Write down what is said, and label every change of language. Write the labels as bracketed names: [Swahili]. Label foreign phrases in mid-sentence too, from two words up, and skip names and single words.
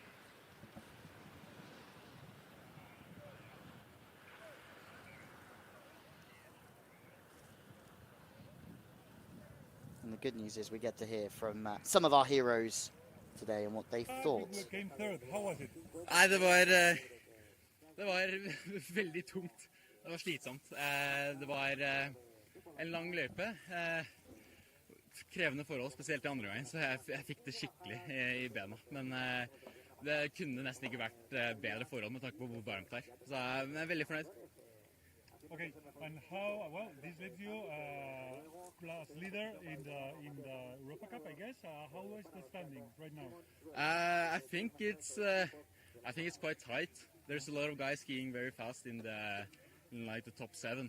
[English] And the good news is we get to hear from some of our heroes today and what they thought. You came third. How was it? [Norwegian] Nei, det var veldig tungt. Det var slitsomt. Det var en lang løype. Krevende forhold, spesielt i andre gangen, så jeg fikk det skikkelig i bena. Men det kunne nesten ikke vært bedre forhold med tanke på hvor varmt det er. Så jeg er veldig fornøyd. [English] Okay, and how? Well, this leaves you class leader in the Europa Cup, I guess. How is the standing right now? I think it's quite tight. There's a lot of guys skiing very fast in like the top 7.